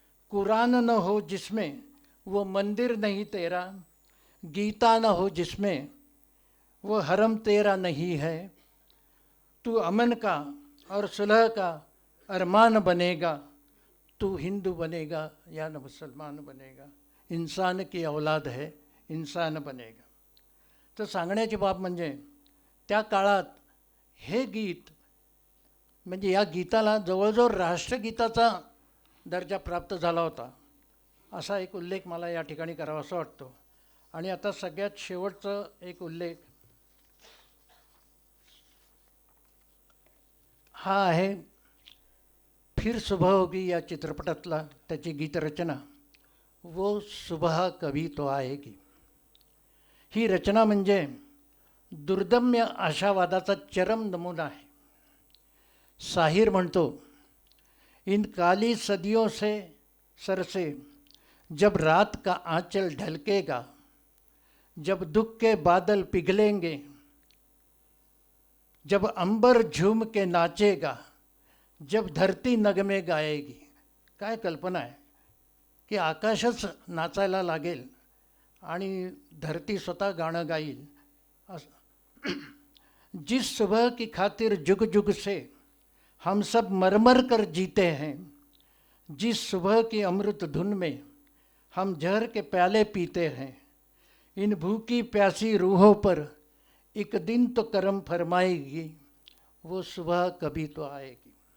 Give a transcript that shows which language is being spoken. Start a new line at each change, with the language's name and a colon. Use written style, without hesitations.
Hindi: कुरान न हो जिसमें वो मंदिर नहीं तेरा, गीता न हो जिसमें वो हरम तेरा नहीं है। तू अमन का और सुलह का अरमान बनेगा, तू हिंदू बनेगा या न मुसलमान बनेगा। इंसान की औलाद है इंसान बनेगा।
Marathi: तर सांगण्याची बाब म्हणजे त्या काळात हे गीत म्हणजे या गीताला जवळजवळ राष्ट्रगीताचा दर्जा प्राप्त झाला होता, असा एक उल्लेख मला या ठिकाणी करावासा वाटतो। आणि आता सगळ्यात शेवटचा एक उल्लेख हा आहे फिर सुबह होगी या चित्रपटातला त्याची गीतरचना, वो सुबह कभी तो आएगी। ही रचना म्हणजे दुर्दम्य आशावादाचा चरम नमुना आहे। साहिर म्हणतो,
Hindi: इन काली सदियों से सर से जब रात का आंचल ढलकेगा, जब दुख के बादल पिघलेंगे, जब अंबर झूम के नाचेगा, जब धरती नगमे गाएगी।
Marathi: काय कल्पना आहे की आकाशच नाचायला लागेल आणि धरती स्वतः गाणं गाईल।
Hindi: जिस सुबह की खातिर जुग जुग से हम सब मरमर कर जीते हैं, जिस सुबह की अमृत धुन में हम जहर के प्याले पीते हैं, इन भूखी प्यासी रूहों पर एक दिन तो करम फरमाएगी, वो सुबह कभी तो आएगी।